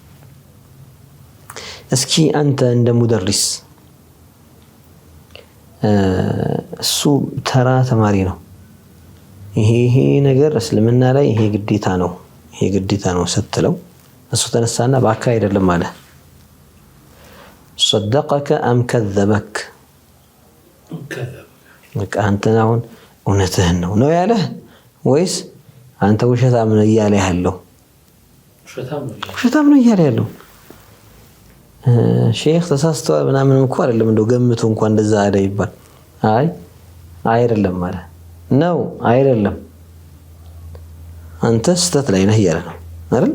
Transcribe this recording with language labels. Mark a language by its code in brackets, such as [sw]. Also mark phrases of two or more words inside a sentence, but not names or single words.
[am] እስኪ አንተ እንደ ሙደሪስ እሱ ተራ ተማሪ ነው። ይሄ ነገር እስልምና ላይ ይሄ ግዴታ ነው ስትለው እሱ ተነሳና ባካ አይደለም አለ። [ar] صدقك ام كذبك [am] በቃ አንተ አሁን እውነትህን ነው ያለህ ወይስ አንተ ውሸታም ነው እያለ ያለው? ውሸታም ነው እያለ ያለው። ሼክ ተሳስተዋል ምናምን እንኳን አይደለም እንደው ገምቶ እንኳን እንደዛ አለ ይባል። አይደለም ማለት ነው አይደለም አንተ ስተት ላይ ነህ እያለ ነው አይደል?